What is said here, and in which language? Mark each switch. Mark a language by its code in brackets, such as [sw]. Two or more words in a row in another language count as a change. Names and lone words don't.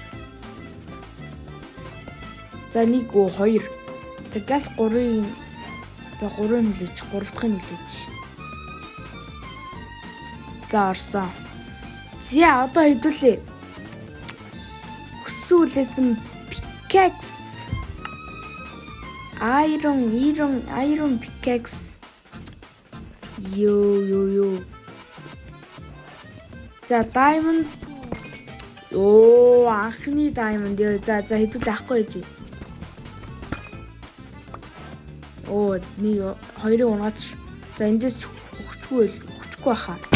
[mn] За 1 2. За газ 3-ын хүлээж, 3 дахьыг хүлээж. За орсон. За одоо хэдүүлээ. Хүсүүлсэн pickaxe. [en] Iron pickaxe. [mn] Ёо. За diamond анхны diamond ёо. За хэдүүлээ ахгүй гэж. Нэг 2-ыг унгаад. За эндээс өгчихгүй баха.